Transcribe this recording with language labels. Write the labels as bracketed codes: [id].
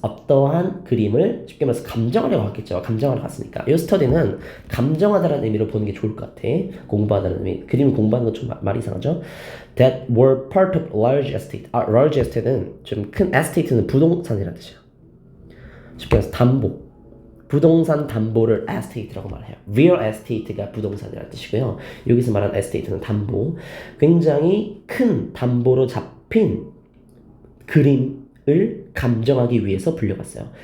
[ko] 어떠한 그림을 쉽게 말해서 감정하려고 갔겠죠. 감정하러 갔으니까. 이 study는 감정하다라는 의미로 보는 게 좋을 것 같아. 공부하다는 의미. 그림을 공부하는 건 좀 말이 이상하죠. [en] That were part of large estate. [ko] large estate는 좀 큰 estate는 부동산이라는 뜻이야. 쉽게 말해서 담보. 부동산 담보를 estate라고 말해요. real estate가 부동산이라는 뜻이고요. 여기서 말하는 estate는 담보. 굉장히 큰 담보로 잡힌 그림을 감정하기 위해서 불려갔어요.